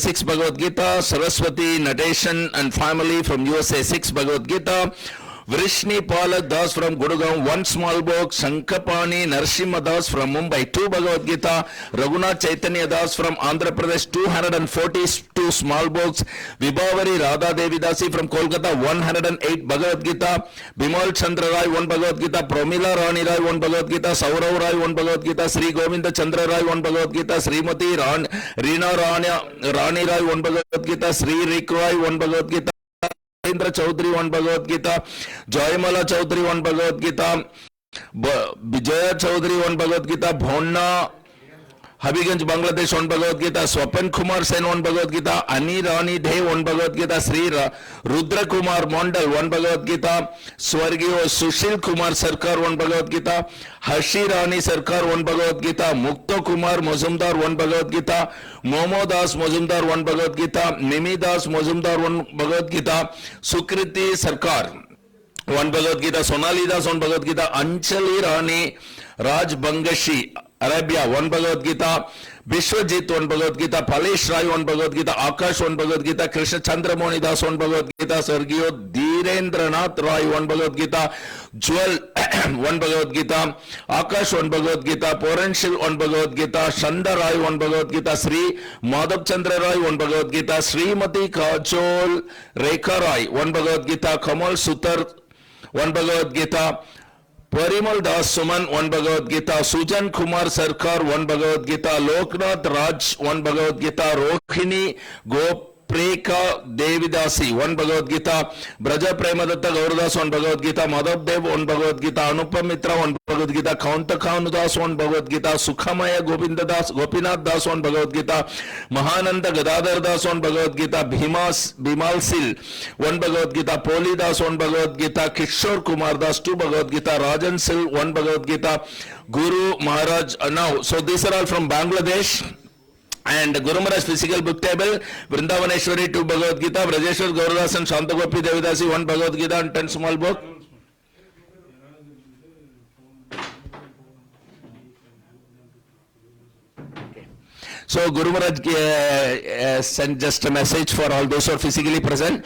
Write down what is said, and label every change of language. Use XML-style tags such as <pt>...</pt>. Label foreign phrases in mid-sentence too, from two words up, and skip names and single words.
<en>6 Bhagavad Gita, Saraswati, Nadeshan and family from USA 6 Bhagavad Gita, Vrishni Palak Das from Gurugram, 1 small book. Shankapani Narsimha Das from Mumbai, 2 Bhagavad Gita. Raghunath Chaitanya Das from Andhra Pradesh, 242 small books. Vibhavari Radha Devi Dasi from Kolkata, 108 Bhagavad Gita. Bimal Chandra Rai, 1 Bhagavad Gita. Promila Rani Rai, 1 Bhagavad Gita. Saurav Rai, 1 Bhagavad Gita. Sri Govinda Chandra Rai, 1 Bhagavad Gita. Srimati Reena Rani Rai, 1 Bhagavad Gita. Sri Rik Rai, 1 Bhagavad Gita. Indra Chaudhary, 1 Bhagavad Gita. Jayamala Chaudhary, 1 Bhagavad Gita. Vijaya Chaudhary, 1 Bhagavad Gita. Bhonna Habiganj, Bangladesh, 1 Bhagavad Gita. Swapan Kumar Sen, 1 Bhagavad Gita. Ani Rani Dev, 1 Bhagavad Gita. Sri Rudra Kumar Mondal, 1 Bhagavad Gita. Swargiyo Sushil Kumar Sarkar, 1 Bhagavad Gita. Hashi Rani Sarkar, 1 Bhagavad Gita. Mukta Kumar Mazumdar, 1 Bhagavad Gita. Momo Das Mazumdar, 1 Bhagavad Gita. Mimi Das Mazumdar, 1 Bhagavad Gita. Sukriti Sarkar, 1 Bhagavad Gita. Sonali Das, 1 Bhagavad Gita. Anchali Rani Raj Bangashi, Arabia, 1 Bhagavad Gita. Vishwajit, 1 Bhagavad Gita. Palesh Rai, 1 Bhagavad Gita. Akash, 1 Bhagavad Gita. Krishna Chandra Moni Das, 1 Bhagavad Gita. Sargiyo Dhirendranath Rai, 1 Bhagavad Gita. Jewel 1 Bhagavad Gita. Akash, 1 Bhagavad Gita. Poranshil, 1 Bhagavad Gita. Shanda Rai, 1 Bhagavad Gita. Sri Madhav Chandra Rai, 1 Bhagavad Gita. Srimati Kajol Rekha Rai, 1 Bhagavad Gita. Kamal Sutar, 1 Bhagavad Gita. Parimal Das Suman, 1 Bhagavad Gita. Sujan Kumar Sarkar, 1 Bhagavad Gita. Loknath Raj, 1 Bhagavad Gita. Rohini Gopreka Devidasi, 1 Bhagavad Gita. Braja Premadatta Gauradas, 1 Bhagavad Gita. Madhav Dev, 1 Bhagavad Gita. Anupam Mitra, 1 Bhagavad Gita. Kaunta Kaunadas, 1 Bhagavad Gita. Sukhamaya Govinda Das, Gopinath Das, 1 Bhagavad Gita. Mahananda Gadadhar Das, 1 Bhagavad Gita. Bimal Sil, 1 Bhagavad Gita. Poli Das, 1 Bhagavad Gita. Kishore Kumar Das, 2 Bhagavad Gita. Rajan Sil, 1 Bhagavad Gita. Guru Maharaj, now, so these are all from Bangladesh. And Guru Maharaj physical book table, Vrindavaneshwari 2 Bhagavad Gita, Brajeshwar Gauradas and Shantagopi Devidasi 1 Bhagavad Gita and 10 small book. So Guru Maharaj sent just a message for all those who are physically present.</en>